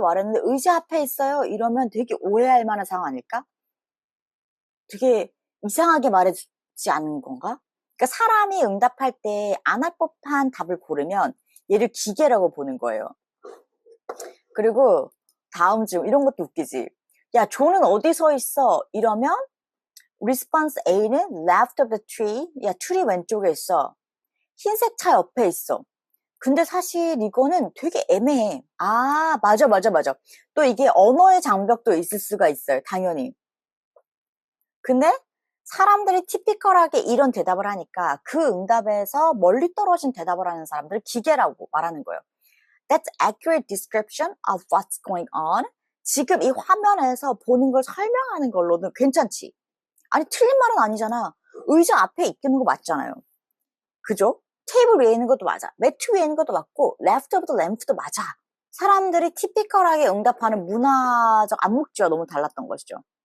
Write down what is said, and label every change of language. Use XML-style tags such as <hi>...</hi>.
<ko>말했는데 의자 앞에 있어요? 이러면 되게 오해할 만한 상황 아닐까? 되게 이상하게 말해주지 않은 건가? 그러니까 사람이 응답할 때 안 할 법한 답을 고르면 얘를 기계라고 보는 거예요. 그리고 다음 질문 이런 것도 웃기지. 야, 조는 어디 서 있어? 이러면</ko> <en>response A는 left of the tree.</en> <ko>야, 트리 왼쪽에 있어. 흰색 차 옆에 있어. 근데 사실 이거는 되게 애매해. 맞아. 또 이게 언어의 장벽도 있을 수가 있어요. 당연히. 근데 사람들이 티피컬하게 이런 대답을 하니까 그 응답에서 멀리 떨어진 대답을 하는 사람들을 기계라고 말하는 거예요.</ko> <en>That's accurate description of what's going on.</en> <ko>지금 이 화면에서 보는 걸 설명하는 걸로는 괜찮지. 아니 틀린 말은 아니잖아. 의자 앞에 있는 거 맞잖아요. 그죠? 테이블 위에 있는 것도 맞아. 매트 위에 있는 것도 맞고</ko> <en>left of the lamp</en> <ko>도 맞아. 사람들이 티피컬하게 응답하는 문화적 암묵지와 너무 달랐던 것이죠.</ko>